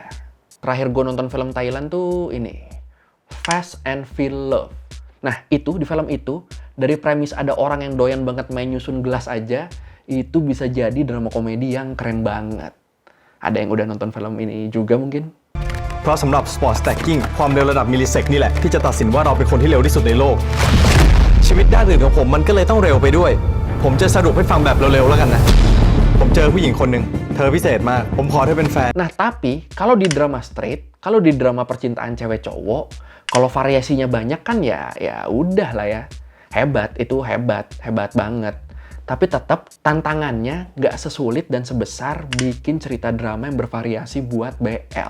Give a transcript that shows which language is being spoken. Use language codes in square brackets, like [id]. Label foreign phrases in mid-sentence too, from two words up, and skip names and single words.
[id] Terakhir gue nonton film Thailand tuh ini, Fast and Feel Love. Nah itu, di film itu, dari premis ada orang yang doyan banget main nyusun gelas aja, itu bisa jadi drama komedi yang keren banget. Ada yang udah nonton film ini juga mungkin? [th] เพราะสำหรับ [en] Sport Stacking [th] ความเร็วระดับมิลลิเซกนี่แหละที่จะตัดสินว่าเราเป็นคนที่เร็วที่สุดในโลกชีวิตด้านอื่นของผมมันก็เลยต้องเร็วไปด้วยผมจะสรุปให้ฟังแบบเร็วๆแล้วกันนะผมเจอผู้หญิงคนหนึ่งเธอพิเศษมากผมขอเธอเป็นแฟน [id] Nah tapi kalau di drama straight, kalau di drama percintaan cewek cowok, kalau variasinya banyak kan ya udah lah ya. Hebat, itu hebat banget. Tapi tetap tantangannya nggak sesulit dan sebesar bikin cerita drama yang bervariasi buat BL.